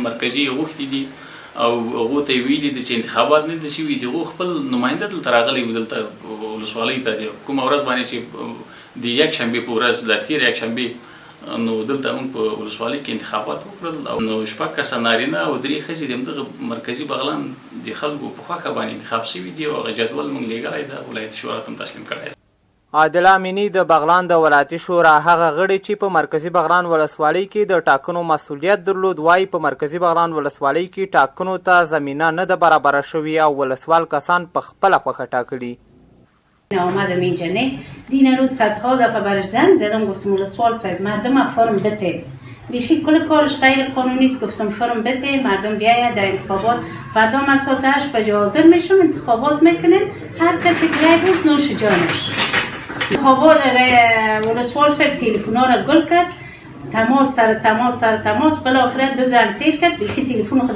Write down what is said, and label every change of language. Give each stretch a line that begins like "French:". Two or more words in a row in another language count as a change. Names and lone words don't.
Pashto: مرکزي غوښتي دي او هغو ته یې ویلي دي چې انتخابات نه دي شوي، د هغو خپل نماینده دلته راغلی و، دلته ولسوالۍ ته د کومه ورځ باندې چې د یکشنبې په ورځ د تېر یکشنبې نو دلته موږ په ولسوالۍ کې انتخابات وکړل او نو 6 کسه نارینه او 3 ښځې د همدغه مرکزي بغلان د خلکو په خوښه باندې انتخاب شوي دي او هغه جدول موږ لیږلی ده، ولایتي شورا ته هم تسلیم کړی. عادل امینی د بغلان د ولایتي شورا هغه غړي چې په مرکزي بغلان ولسوالۍ کې د ټاکنو مسؤلیت درلود وایي په مرکزي بغلان ولسوالۍ کې ټاکنو ته زمینه نه ده برابره شوې او ولسوال کسان په خپله خوښه ټاکلي.
Persian: آمدم اینجا نه دین روز صدها دفعه برش زنگ زدم، گفتم ولسوال صاحب مردم فرم بده، بیخی کل کارش غیر قانونی است، گفتم فرم بده مردم بیاید در انتخابات، فردا من ساعت 8 بجه حاضر میشم، انتخابات میکنن، هر کسی که رای بود نوش جانش. انتخابات ولسوال صاحب تلفن‌ها را گل کرد، تماس سر تماس سر تماس، بالاخره 2 زنگ تیر کرد، بیخی تلفن خود.